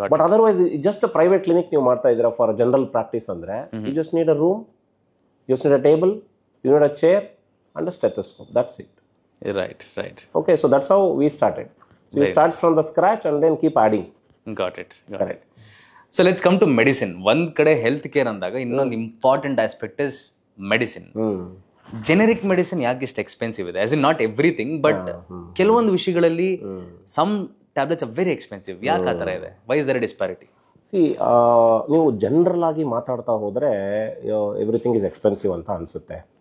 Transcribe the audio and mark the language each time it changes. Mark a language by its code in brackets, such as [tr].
[en] but otherwise just private clinic [kn] ನೀವು ಮಾಡ್ತಾ ಇದ್ದೀರಾ [en] For general practice ಅಂದ್ರೆ you just need a room, you just need a table, you need a chair and a stethoscope. That's it. Right right. Okay, so that's how we started. So we start from the scratch and then keep adding. Got it. So let's come to medicine. [kn] ಒಂದ್ ಕಡೆ health care ಅಂದಾಗ ಇನ್ನೊಂದು important aspect is medicine. Generic medicine ಯಾಕೆ ಇಷ್ಟು expensive ಇದೆ? [en] as in not everything, but [kn] ಕೆಲವೊಂದು ವಿಷಯಗಳಲ್ಲಿ [en] Some tablets are very expensive. [kn] ಯಾಕೆ ಆ ಥರ ಇದೆ? [en] Why is there disparity? [kn] ನೀವು ಜನರಲ್ ಆಗಿ ಮಾತಾಡ್ತಾ ಹೋದ್ರೆ [en] everything is expensive [kn] ಅಂತ ಅನ್ಸುತ್ತೆ.